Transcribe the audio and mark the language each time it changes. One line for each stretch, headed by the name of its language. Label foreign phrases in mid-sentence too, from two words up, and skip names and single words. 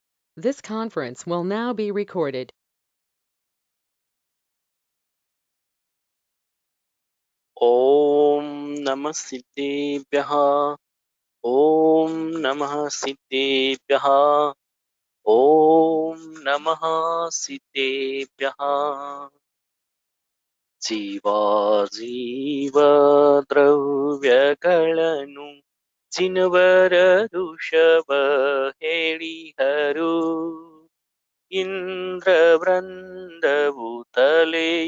English: This conference will now be recorded.
Sanskrit: ॐ नमः सिद्धेभ्यः ॐ नमः सिद्धेभ्यः ॐ नमः सिद्धेभ्यः
Kannada: ಜೀವದ್ರವ್ಯಗಳನ್ನು ಚಿನ್ನವರ ಋಷಭ ಹೇಳಿಹರು ಇಂದ್ರವೃಂದವು ತಲೆಯ